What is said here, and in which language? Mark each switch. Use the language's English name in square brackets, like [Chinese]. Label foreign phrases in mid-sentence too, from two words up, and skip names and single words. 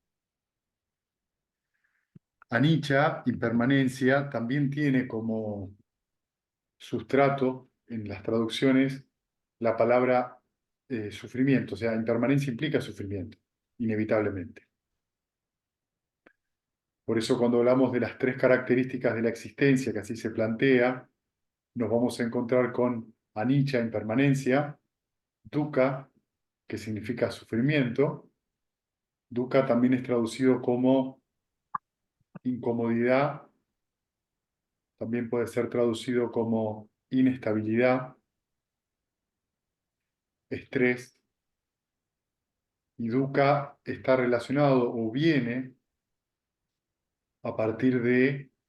[Spanish] Anicca, impermanencia, también tiene como sustrato en las traducciones la palabra sufrimiento, o sea, impermanencia implica sufrimiento, inevitablemente. Por eso cuando hablamos de las tres características de la existencia, que así se plantea, nos vamos a encontrar con anicca, impermanencia, dukkha, que significa sufrimiento. Dukkha también es traducido como incomodidad, también puede ser traducido como inestabilidad, estrés, y dukkha está relacionado o viene a partir de